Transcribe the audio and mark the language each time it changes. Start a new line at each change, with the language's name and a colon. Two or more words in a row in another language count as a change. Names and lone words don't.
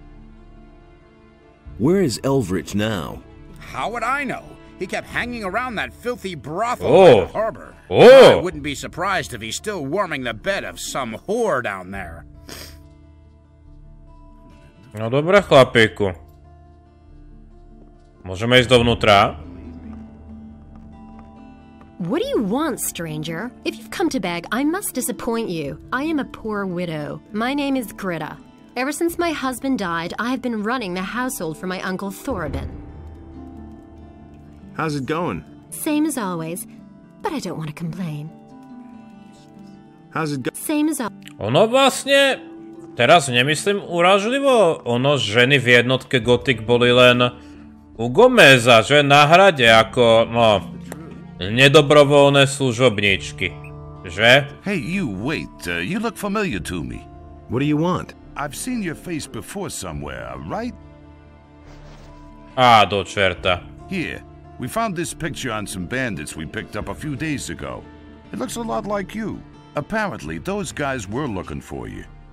English: Where is Elvrich now? How would I know? He kept hanging around that filthy brothel by the harbor. I wouldn't be surprised if he's still warming the bed of some whore down there.
Slovak: No dobre, chlapíku. Môžeme ísť dovnútra?
English: What do you want, stranger? If you've come to beg, I must disappoint you. I am a poor widow. My name is Greta. Ever since my husband died, I have been running the household for my uncle Thorabin. How's it going? Same as always, but I don't want to complain. How's it going? Same as always.
Slovak: Ono vlastne, teraz nemyslím uražlivo, ono ženy v jednotke Gothic boli len u Gomeza, že na hrade ako, no, nedobrovoľné služobníčky, že?
English: Hey, you, wait, you look familiar to me. What do you want? I've seen your face before somewhere, right?
Slovak: Á, do čerta.
English: Here, we found this picture on some bandits we picked up a few days ago. It looks a lot like you. Apparently, those guys were looking for you.